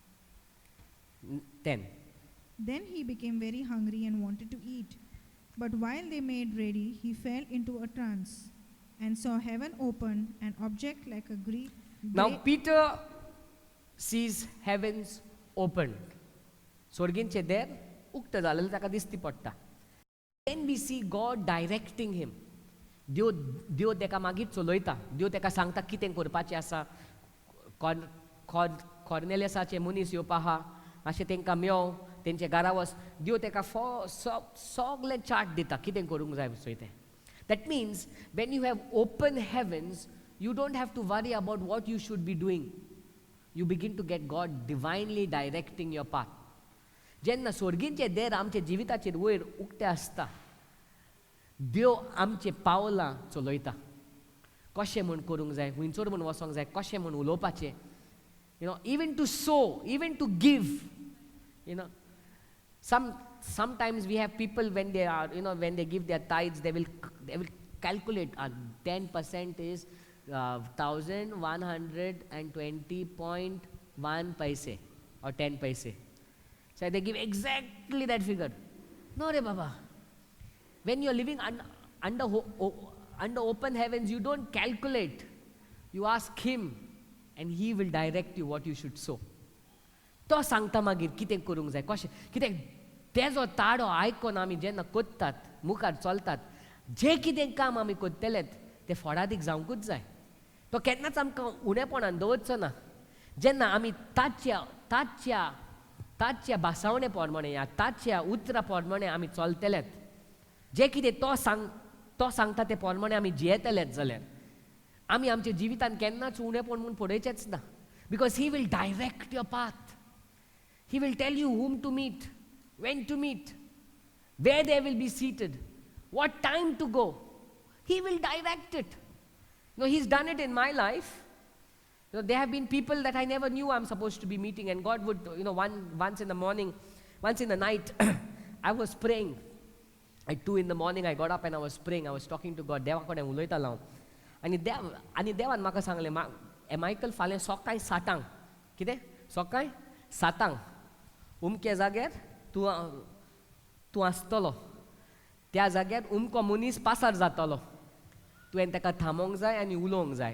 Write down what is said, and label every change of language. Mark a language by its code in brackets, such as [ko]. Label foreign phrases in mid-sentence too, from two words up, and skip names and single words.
[en] 10. Then he became very hungry and wanted to eat. But while they made ready, he fell into a trance and saw heaven open, an object like a great... Now Peter sees heavens opened. [kok] सोर्गींचे देर उक्त जालेलें ताका दिसती पडटा. [en] Then we see God directing him. [kok] देव तेका मागीर चलयता. देव तेका सांगता कितें करपाचें आसा. कॉर्नेलियसाचे मनीस येवपा आहा, मातशें तेंकां मेळो, तेंचे घरा वच. देव तेका सगळें चार्ट दिता कितें करूंक जाय पळय तें. [en] That means when you have open heavens, you don't have to worry about what you should be doing. You begin to get God divinely directing your path. [kok] जेन्ना स्वर्गींचे देर आमचे जिविताचेर वयर उक्ते आसता, देव आमचे पावलां चलयता. कशें म्हूण करूंक जाय, हुंयसर म्हूण वचोंक जाय, कशें म्हूण उलोवपाचें. [en] Even to sow, even to give. Sometimes we have people when they are, when they give their tithes, they will calculate 10% is 1120.1 paise or 10 paise. So they give exactly that figure. No, re Baba. When you're living under open heavens, you don't calculate. You ask Him, and He will direct you what you should sow. [kok] तो सांगता मागीर कितें करूंक जाय, कशें कितें तेजो ताडो आयकोन आमी जेन्ना कोत्तात, मुखार चलतात, जें कितें काम आमी कोत्तेलें तें फळादीक जावंकूच जाय. तो केन्नाच आमकां उणेपणान दवरचो ना. जेन्ना आमी ताच्या भासावणे प्रमाणे या ताच्या उतरा प्रमाणे आमी चलतलेत, जें कितें तो सांगता ते प्रमाणे आमी जियेतलेत जाल्यार आमी आमच्या जिवितान केन्नाच उणेपण म्हूण पडयचेच ना. [en] because he will direct your path. He will tell you whom to meet, when to meet, where they will be seated, what time to go. He will direct it. He's done it in my life. There have been people that I never knew I'm supposed to be meeting, and God would, once in the morning, once in the night, I was praying. At 2 in the morning, I got up and I was praying. I was talking to God. [kok] देवा कडेन उलयता लावन. आनी देवान म्हाका सांगलें, मायकल फाल्यां सकाळीं 7 कितें सकाळीं 7 उमके जाग्यार तूं आसतलो. त्या जाग्यार उमको मनीस पासार जातलो. तुवें ताका थांबोवंक जाय आनी उलोवंक जाय.